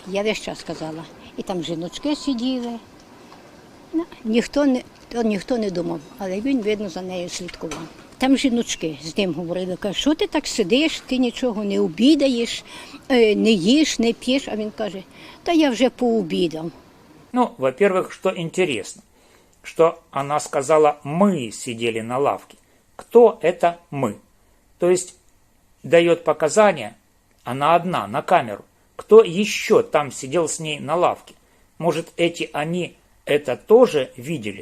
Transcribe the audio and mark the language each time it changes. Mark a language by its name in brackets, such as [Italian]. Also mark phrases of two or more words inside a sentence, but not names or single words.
[Ukrainian] Я весь час казала. І там жіночки сиділи. Ніхто не думав, але він, видно, за нею слідкував. Там жіночки з ним говорили, кажуть, що ти так сидиш, ти нічого не обідаєш, не їш, не п'єш. А він каже, та я вже пообідав. [Russian] Ну, во-первых, что интересно, что она сказала, мы сидели на лавке. Кто это мы? То есть дает показания, она одна, на камеру. Кто еще там сидел с ней на лавке? Может, они это тоже видели?